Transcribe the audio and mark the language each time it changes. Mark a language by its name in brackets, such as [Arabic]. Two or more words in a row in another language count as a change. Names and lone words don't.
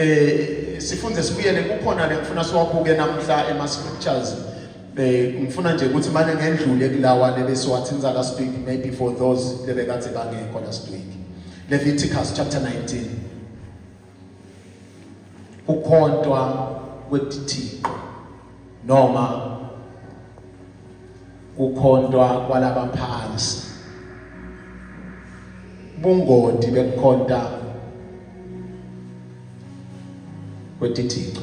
[Swati] Sifunze sibuyele kukhona le ngifuna siwabuke namhla ema-scriptures. Ngifuna nje ukuthi manje ngendlule kulawa lebesiwathi ngiza [English] last week, maybe for those [Swati] lebekade bangekho [English] last week. Leviticus chapter 19. [Swati] Ukhontwa kwetithixo noma ukhontwa kwalabaphansi. Bungoti bekukhonta kwetithixo.